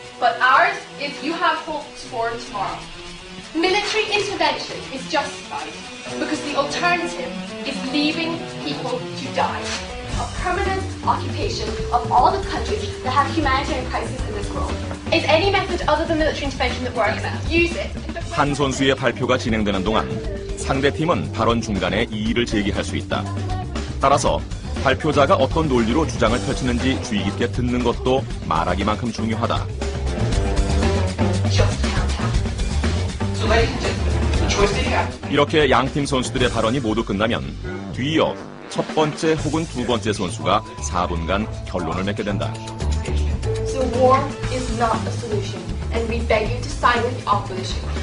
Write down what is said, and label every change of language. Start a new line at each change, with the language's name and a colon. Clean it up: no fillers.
English: But ours is you have hopes for tomorrow. Military intervention is justified because the alternative is leaving people to die. A permanent occupation of all the countries that have humanitarian crises in this world. Is any method other than military intervention that works? Use it.
Korean: 한 선수의 발표가 진행되는 동안 상대팀은 발언 중간에 이의를 제기할 수 있다. 따라서 발표자가 어떤 논리로 주장을 펼치는지 주의 깊게 듣는 것도 말하기만큼 중요하다. 이렇게 양팀 선수들의 발언이 모두 끝나면 뒤이어 첫 번째 혹은 두 번째 선수가 4분간 결론을 맺게 된다.
English: So war is not a solution, and we beg you to side with the opposition.